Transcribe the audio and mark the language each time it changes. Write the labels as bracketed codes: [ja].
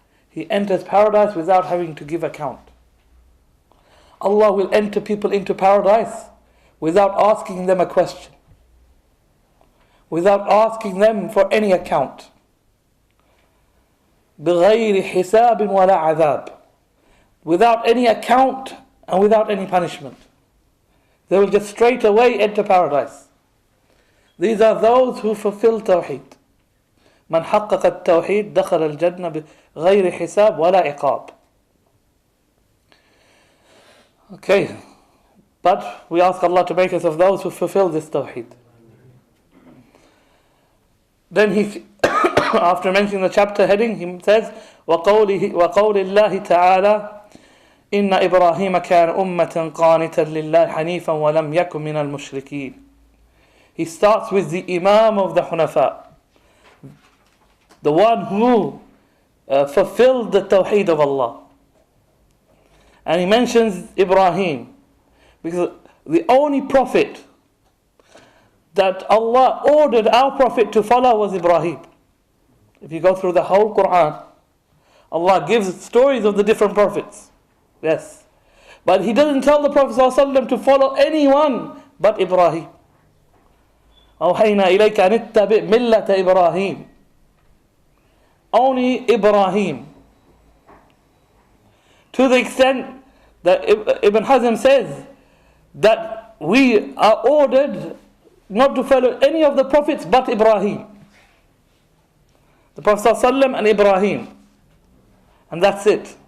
[en] He enters paradise without having to give account. Allah will enter people into paradise without asking them a question, without asking them for any account. [ar] بغير حساب ولا عذاب. [en] Without any account and without any punishment. They will just straight away enter paradise. These are those who fulfill Tawheed. [ar] من حقق التوحيد دخل الجنة بغير حساب ولا عقاب. [en] Okay, but we ask Allah to make us of those who fulfill this Tawheed. Then he, after mentioning the chapter heading, he says, [ar] وقول الله تعالى إن إبراهيم كان أمة قانتا لله حنيفا ولم يكن من المشركين. [en] He starts with the Imam of the Hunafa, the one who fulfilled the Tawheed of Allah. And he mentions Ibrahim, because the only prophet that Allah ordered our prophet to follow was Ibrahim. If you go through the whole Quran, Allah gives stories of the different prophets. Yes. But He doesn't tell the Prophet ﷺ to follow anyone but Ibrahim. [ar] أوحينا إليك أن اتبع ملة إبراهيم. [en] Only Ibrahim. To the extent that Ibn Hazm says that we are ordered not to follow any of the prophets but Ibrahim. The Prophet ﷺ and Ibrahim. And that's it.